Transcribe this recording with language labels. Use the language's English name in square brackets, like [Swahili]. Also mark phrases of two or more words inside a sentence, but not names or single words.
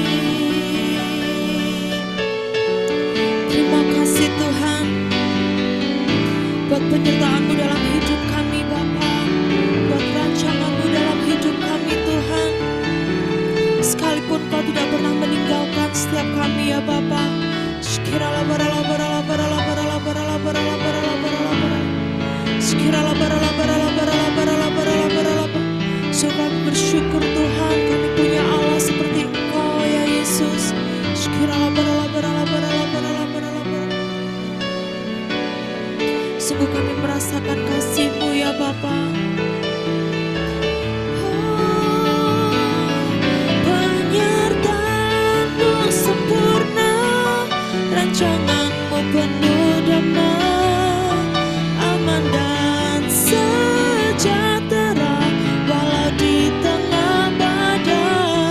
[Indonesian] Terima kasih Tuhan buat penyertaan-Mu dalam hidup kami Bapa, buat rancangan-Mu dalam hidup kami Tuhan. Sekalipun Kau tidak pernah meninggalkan setiap kami ya Bapa. Sekiralah baralah baralah baralah baralah baralah baralah baralah baralah baralah. Sekiralah baralah baralah baralah baralah baralah baralah. Sungguh kami bersyukur Tuhan, kami punya Allah seperti Engkau ya Yesus. Sekiralah baralah baralah baralah baralah baralah baralah. Sungguh kami merasakan kasih-Mu ya Bapa. Penyertaan-Mu sempurna, rancangan-Mu penuh damai, aman dan sejahtera walau di tengah badai.